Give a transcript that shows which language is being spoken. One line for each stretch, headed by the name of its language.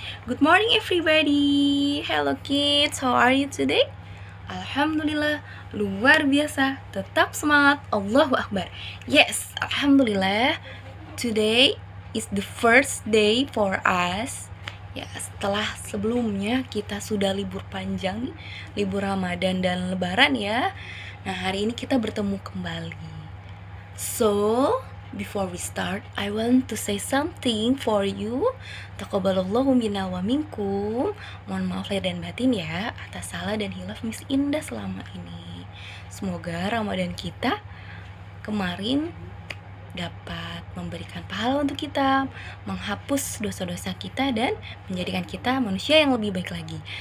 English: Good morning everybody. Hello kids, how are you today?
Indonesian: Alhamdulillah, luar biasa. Tetap semangat, Allahu Akbar.
English: Yes, Alhamdulillah. Today is the first day for us.
Indonesian: Ya, setelah sebelumnya kita sudah libur panjang nih, libur Ramadan dan Lebaran ya. Nah, hari ini kita bertemu kembali.
English: So, before we start, I want to say something for you.
Arabic: Taqabbalallahu minna wa minkum.
Indonesian: Mohon maaf lahir dan batin ya atas salah dan hilaf Miss Indah selama ini. Semoga Ramadan kita kemarin dapat memberikan pahala untuk kita, menghapus dosa-dosa kita dan menjadikan kita manusia yang lebih baik lagi.